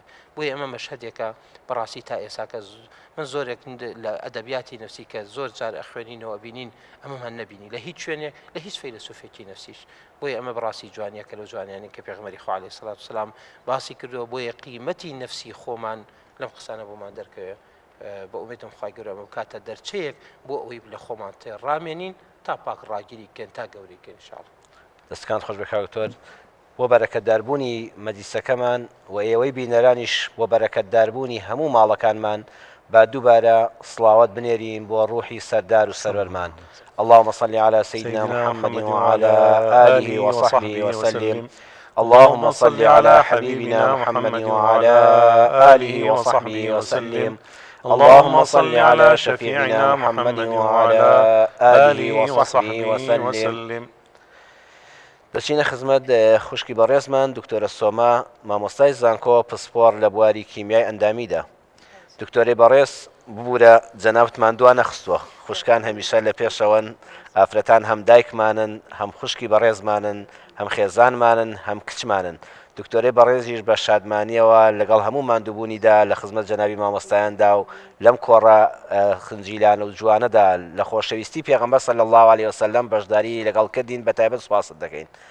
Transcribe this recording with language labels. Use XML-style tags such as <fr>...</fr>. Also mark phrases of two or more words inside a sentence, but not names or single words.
<ckb>بۆیە ئەمە مەشهەدێکە بەڕاستی تا ئێستا کە من زۆرێک لە ئەدەبیاتی نفسی کە زۆر جار ئەخوێنینەوە بینین ئەمەمان نەبینی لە هیچ شوێنێک لە هیچ فەیلسوفێکی نفسیش بۆیە ئەمە بەڕاستی جوانیە کە لە جوانیانی کە پێغمبەری خوا</ckb> <ar>عەلەیهی سەڵات وسەلام</ar> <ckb>باسی کردووە بۆیە قیمەتی نفسی خۆمان لەم قسانە بۆمان دەرکەوێت بە ئومێدم خوای گەورە ئەمە بکاتە دەرچەیەک بۆ ئەوەی لە خۆمان تێڕامێنین تا پاک ڕاگیری کەن تا گەورەیکەن ئینشاءڵڵا دەستکان خۆش بەکاتۆر بۆ بەرەکەتداربوونی مەجلیسەکەمان و ئێوەی بینەرانیش بۆ بەرەکەتداربوونی هەموو ماڵەکانمان با دووبارە سڵاوات بنێرین بۆ ڕوحی سەردار و سەرۆرمان</ckb> <ar>اللهم صل على سيدنا محمد وعلى آله وصحبه وسلم اللهم صل على حبيبنا محمد وعلى آله وصحبه وسلم اللهم صل على شفيعنا محمد وعلى آله وصحبه وسلم</ar> <ckb>دەچینە خزمەت خوشکی بەڕێزمان دکتۆرە سۆما مامۆستای زانکۆ پسپۆر لە بواری کیمیای ئەندامیدا دکتۆرەی بەڕێز ببوورە جەنابەتمان دوا نەخستووە خوشکان هەمیشە لە پێشەوەن ئافرەتان هەم دایکمانن هەم خوشکی بەڕێزمانن هەم خێزانمانن هەم کچمانن دکتۆرەی بەڕێزیش بە شادمانیەوە لەگەڵ هەموو ماندووبوونیدا لە خزمەت جەنابی مامۆستایاندا و لەم کۆڕە خنجیلانە و جوانەدا لە خۆشەویستی پێغەمبەر</ckb> <ar>صلی الله علیه وسلم</ar> <ckb>بەشداری لەگەڵ کردین بە تایبەت سوپاست دەکەین</ckb>